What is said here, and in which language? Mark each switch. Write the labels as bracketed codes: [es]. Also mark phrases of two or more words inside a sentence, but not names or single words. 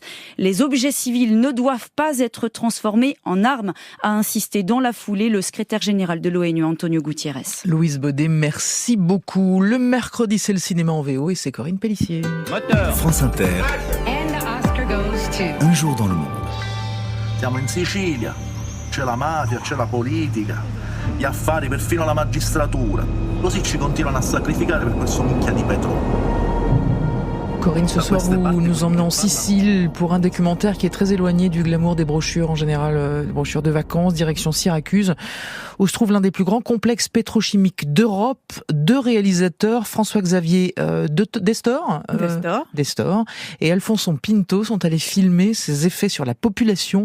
[fr] Les objets civils ne doivent pas être transformés en armes, a insisté dans la foulée le secrétaire général de l'ONU, Antonio Gutiérrez. Louise Baudet, merci beaucoup. Le mercredi, c'est le cinéma en VO et c'est Corinne Pellissier. France Inter. Un jour dans le monde. [it] Siamo in Sicilia, c'è la mafia, c'è la politica, gli affari, perfino la magistratura. Così ci continuano a sacrificare per questo minchia di petrolio. [fr] Corinne, ce soir, vous nous emmenez en Sicile pour un documentaire qui est très éloigné du glamour des brochures, en général, des brochures de vacances, direction Syracuse, où se trouve l'un des plus grands complexes pétrochimiques d'Europe. 2 réalisateurs, François-Xavier Destor et Alfonso Pinto, sont allés filmer ces effets sur la population.